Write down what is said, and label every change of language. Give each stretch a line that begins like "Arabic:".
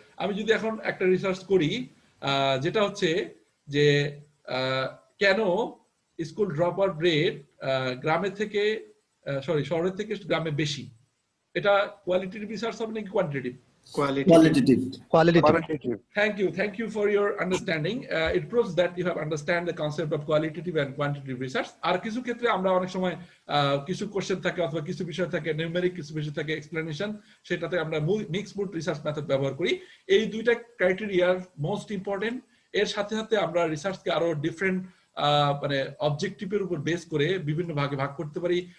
Bangla: আমি যদি এখন একটা রিসার্চ করি যেটা হচ্ছে যে কেন স্কুল ড্রপ আউট রেট গ্রামের থেকে শহরের থেকে গ্রামে বেশি, এটা কোয়ালিটেটিভ রিসার্চ হবে নাকি quantitative?
English: Qualitative. Thank you for your understanding. It proves that you have understand the concept of qualitative and quantitative research.
Bangla: আর কিছু ক্ষেত্রে আমরা অনেক সময় কিছু কোশ্চেন থাকে অথবা কিছু বিষয় থাকে নিউমেরিক, কিছু বিষয় থাকে এক্সপ্লেনেশন, সেটাতে আমরা মিক্স মুড রিসার্চ মেথড ব্যবহার করি। এই দুইটা ক্রাইটেরিয়া মোস্ট ইম্পর্টেন্ট। এর সাথে সাথে আমরা রিসার্চকে আরো ডিফারেন্ট মানে অবজেক্টিভের উপর বেস করে বিভিন্ন ভাগে ভাগ করতে পারি।